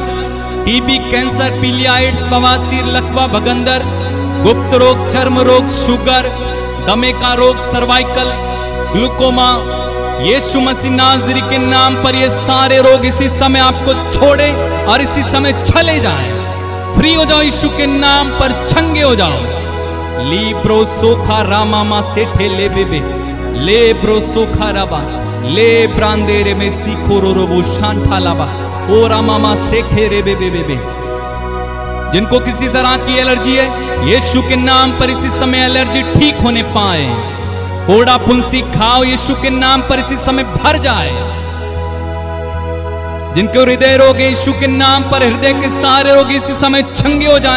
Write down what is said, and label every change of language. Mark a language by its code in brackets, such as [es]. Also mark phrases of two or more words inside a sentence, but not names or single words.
[hi] टीबी, कैंसर, पीलिया, एड्स, बवासीर, लकवा, भगंदर, गुप्त रोग, चर्म रोग, शुगर, दमे का रोग, सर्वाइकल, ग्लूकोमा, यीशु मसीह नाज़री के नाम पर ये सारे रोग इसी समय आपको छोड़े और इसी समय चले जाएं। फ्री हो जाओ, यीशु के नाम पर चंगे हो जाओ। लीब्रो सोखा रामामा सेठे ले बेबे, ले ब्रो सोखा राबा, ले ब्रांदेरे में सीखो रो रोबो शांठा लाबा, ओ रामामा सेखे रे बेबे बेबे। जिनको किसी तरह की एलर्जी है, यीशु के नाम पर इसी समय एलर्जी ठीक होने पाए। फोड़ा फुंसी खाओ, यीशु के नाम पर इसी समय भर जाए। जिनको हृदय रोग है, यीशु के नाम पर हृदय के सारे रोग इसी समय चंगे हो जाए।